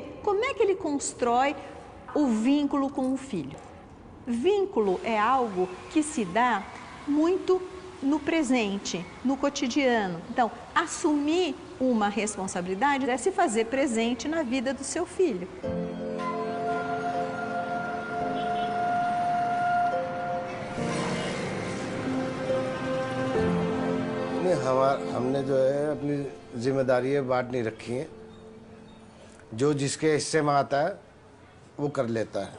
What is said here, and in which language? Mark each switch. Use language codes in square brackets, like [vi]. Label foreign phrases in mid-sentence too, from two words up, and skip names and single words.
[pt] Como é que ele constrói o vínculo com o filho? Vínculo é algo que se dá muito no presente, no cotidiano. Então, assumir uma responsabilidade é se fazer presente na vida do seu filho. [hi] हमने जो है अपनी जिम्मेदारियां बांट नहीं रखी हैं। जो जिसके हिस्से में आता है वो कर लेता है।